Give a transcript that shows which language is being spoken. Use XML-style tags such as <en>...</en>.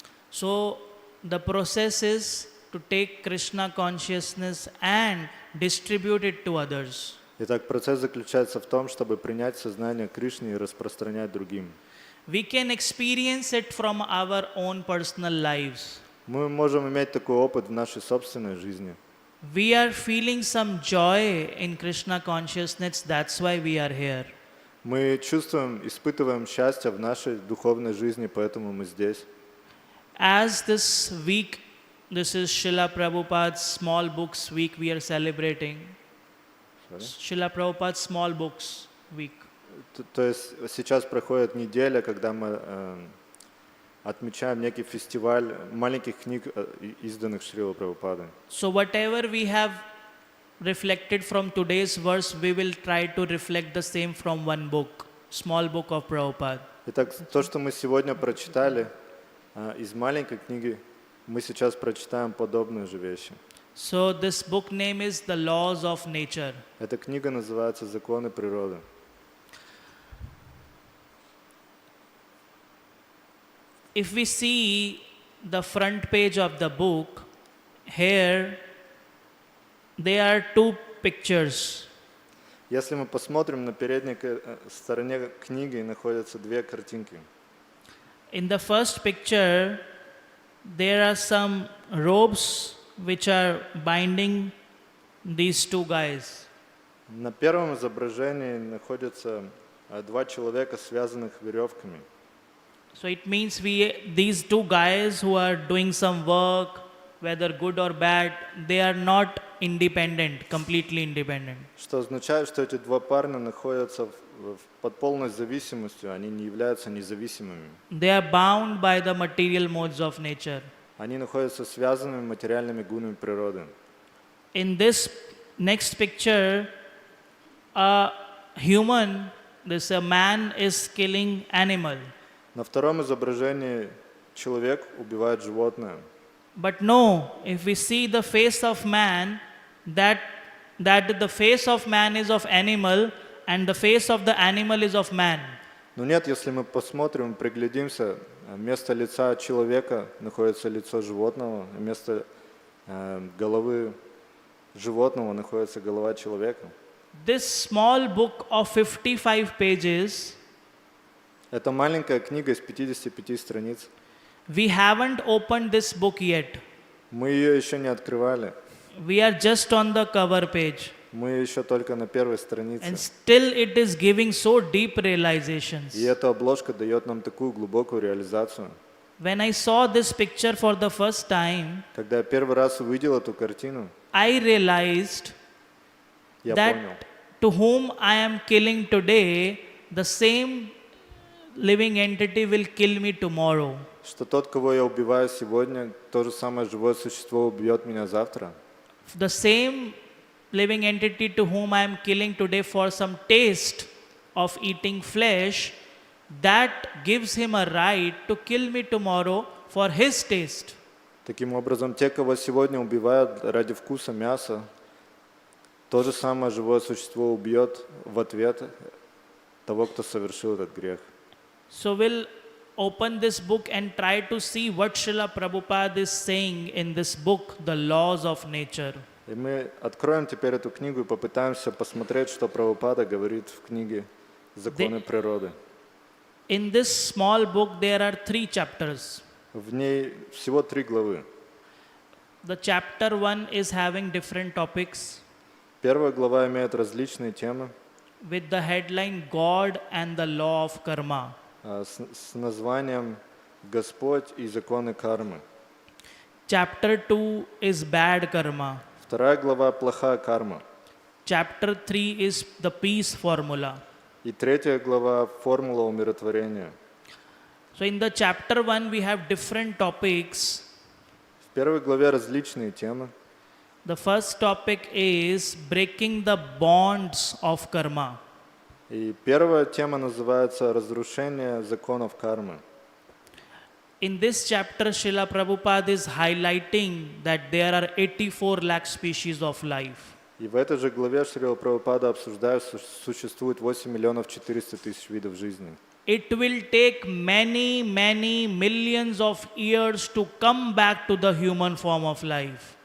<en>So the process is to take Krishna consciousness and distribute it to others.</en> <ru>Итак, процесс заключается в том, чтобы принять сознание Кришны и распространять другим.</ru> <en>We can experience it from our own personal lives.</en> <ru>Мы можем иметь такой опыт в нашей собственной жизни.</ru> <en>We are feeling some joy in Krishna consciousness, that's why we are here.</en> <ru>Мы чувствуем, испытываем счастье в нашей духовной жизни, поэтому мы здесь.</ru> <en>As this week, this is Srila Prabhupada's small books week we are celebrating. Srila Prabhupada's small books week.</en> <ru>То есть сейчас проходит неделя, когда мы отмечаем некий фестиваль маленьких книг, изданных Шрилой Прабхупадой.</ru> <en>So whatever we have reflected from today's verse, we will try to reflect the same from one book, small book of Prabhupada.</en> <ru>Итак, то, что мы сегодня прочитали из маленькой книги, мы сейчас прочитаем подобные же вещи.</ru> <en>So this book name is The Laws of Nature.</en> <ru>Эта книга называется «Законы природы».</ru> <en>If we see the front page of the book, here there are two pictures.</en> <ru>Если мы посмотрим, на передней стороне книги находятся две картинки.</ru> <en>In the first picture, there are some ropes which are binding these two guys.</en> <ru>На первом изображении находятся два человека, связанных веревками.</ru> <en>So it means these two guys who are doing some work, whether good or bad, they are not independent, completely independent.</en> <ru>Что означает, что эти два парня находятся под полной зависимостью, они не являются независимыми.</ru> <en>They are bound by the material modes of nature.</en> <ru>Они находятся связанными материальными гунами природы.</ru> <en>In this next picture, a human, this a man is killing animal.</en> <ru>На втором изображении человек убивает животное.</ru> <en>But no, if we see the face of man, that the face of man is of animal and the face of the animal is of man.</en> <ru>Но нет, если мы посмотрим, приглядимся, вместо лица человека находится лицо животного, вместо головы животного находится голова человека.</ru> <en>This small book of 55 pages,</en> <ru>Это маленькая книга из 55 страниц.</ru> <en>we haven't opened this book yet.</en> <ru>Мы ее еще не открывали.</ru> <en>We are just on the cover page.</en> <ru>Мы еще только на первой странице.</ru> <en>And still it is giving so deep realizations.</en> <ru>И эта обложка дает нам такую глубокую реализацию.</ru> <en>When I saw this picture for the first time,</en> <ru>Когда я первый раз увидел эту картину,</ru> <en>I realized</en> <ru>я</ru> <en>that</en> <ru>понял,</ru> <en>to whom I am killing today, the same living entity will kill me tomorrow.</en> <ru>что тот, кого я убиваю сегодня, то же самое живое существо убьет меня завтра.</ru> <en>The same living entity to whom I am killing today for some taste of eating flesh, that gives him a right to kill me tomorrow for his taste.</en> <ru>Таким образом, те, кого сегодня убивают ради вкуса мяса, то же самое живое существо убьет в ответ того, кто совершил этот грех.</ru> <en>So we'll open this book and try to see what Srila Prabhupada is saying in this book, The Laws of Nature.</en> <ru>И мы откроем теперь эту книгу и попытаемся посмотреть, что Прабхупада говорит в книге «Законы природы».</ru> <en>In this small book, there are 3 chapters.</en> <ru>В ней всего 3 главы.</ru> <en>The chapter 1 is having different topics</en> <ru>Первая глава имеет различные темы</ru> <en>with the headline God and the Law of Karma.</en> <ru>с названием «Господь и законы кармы».</ru> <en>Chapter 2 is bad karma.</en> <ru>Вторая глава «Плохая карма».</ru> <en>Chapter 3 is the peace formula.</en> <ru>И третья глава «Формула умиротворения».</ru> <en>So in the chapter 1 we have different topics.</en> <ru>В первой главе различные темы.</ru> <en>The first topic is breaking the bonds of karma.</en> <ru>И первая тема называется «Разрушение законов кармы».</ru> <en>In this chapter, Srila Prabhupada is highlighting that there are 84 lakh species of life.</en> <ru>И в этой же главе Шрила Прабхупада обсуждает, что существует 8 миллионов 400 тысяч видов жизни.</ru> <en>It will take many millions of years to come back to the human form of life.</en>